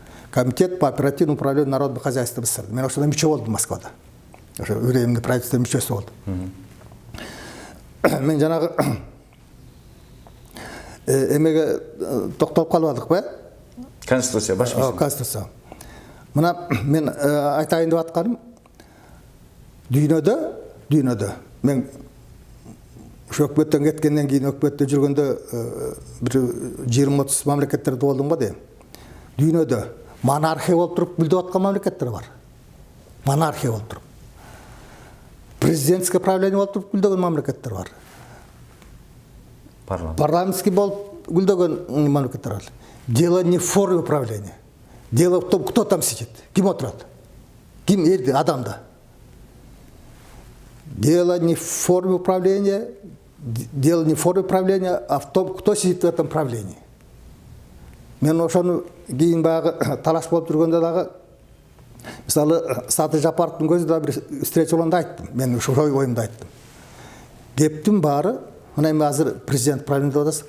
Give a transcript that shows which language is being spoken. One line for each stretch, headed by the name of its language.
Russian: Комитет по оперативному управлению народным хозяйством СССР.
Kyrgyz: Мен ошондо мүчө болдум Москвада. Ошо
Russian: временный правительство
Kyrgyz: мүчөсү болдум. Мен жанагы эмеге токтолуп калбадыкпы? Конституция баш мыйзам. Конституция. Мына мен айтайын деп атканым, дүйнөдө мен ошо өкмөттөн кеткенден кийин өкмөттө жүргөндө бир 20-30 мамлекеттерде болдум го дейм. Дүйнөдө монархия болуп туруп гүлдөп аткан мамлекеттер бар. Монархия болуп туруп.
Russian: Президентское правление
Kyrgyz: болуп туруп гүлдөгөн мамлекеттер бар. Парламентский болуп гүлдөгөн мамлекеттер бар.
Russian: Дело не в форме управления. Дело в том, кто там сидит,
Kyrgyz: ким отурат, ким элди, адамда.
Russian: Дело не в форме управления, а в том, кто сидит в этом правлении.
Kyrgyz: Мен ошону кийин баягы талаш болуп жүргөндө дагы, мисалы, Саты Жапаровдун көзүндө бир встреча болгондо айттым. Мен ошо оюмду айттым. Кептин баары, мына эми азыр президент правление деп атасыз.